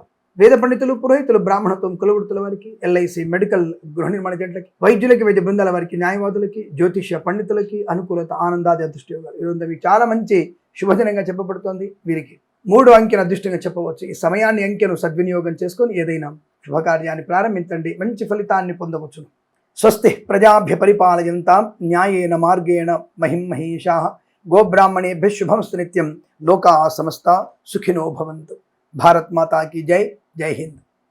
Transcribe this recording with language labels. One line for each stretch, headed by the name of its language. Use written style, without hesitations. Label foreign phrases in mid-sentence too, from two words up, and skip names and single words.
Telugu: వేద పండితులు, పురోహితులు, బ్రాహ్మణత్వం, కులవృత్తుల వారికి, ఎల్ఐసి, మెడికల్, గృహ నిర్మాణ జట్లకి, వైద్యులకి, వైద్య బృందాల వారికి, న్యాయవాదులకి, జ్యోతిష్య పండితులకి అనుకూలత, ఆనందాది అదృష్ట యోగాలు. ఈరోజు మీకు చాలా మంచి శుభదినంగా చెప్పబడుతోంది. వీరికి 3 అంకెను అదృష్టంగా చెప్పవచ్చు. ఈ సమయాన్ని, అంకెను సద్వినియోగం చేసుకొని ఏదైనా శుభకార్యాన్ని ప్రారంభించండి, మంచి ఫలితాన్ని పొందవచ్చును.
Sanskrit: స్వస్తి ప్రజాభ్య పరిపాలయంతాం న్యాయేన మార్గేణ మహిం మహేషాః. గోబ్రాహ్మణేభ్యः శుభమస్తు నిత్యం. లోకా సమస్తా సుఖినో భవంతు.
Hindi: भारत माता की जय. जय हिंद.